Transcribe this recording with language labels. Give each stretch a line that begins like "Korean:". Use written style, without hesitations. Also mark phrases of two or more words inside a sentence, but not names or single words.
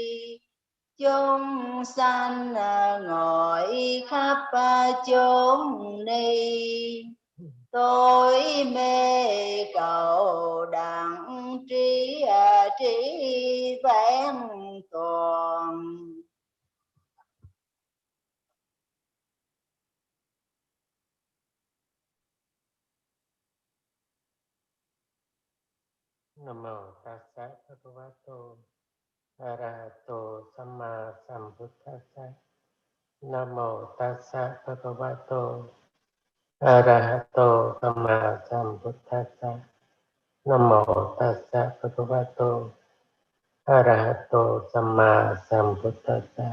Vietnamese: Chúng sanh ngồi khắp chốn ni, tôi mê cầu đặng trí vẹn toàn.
Pali: Nam mô Tassa Bhagavato Arahato Samma Sambuddhassa. Nam mô Tassa Bhagavato Arahato Samma Sambuddhassa. Nam mô Tassa Bhagavato Arahato Samma Sambuddhassa.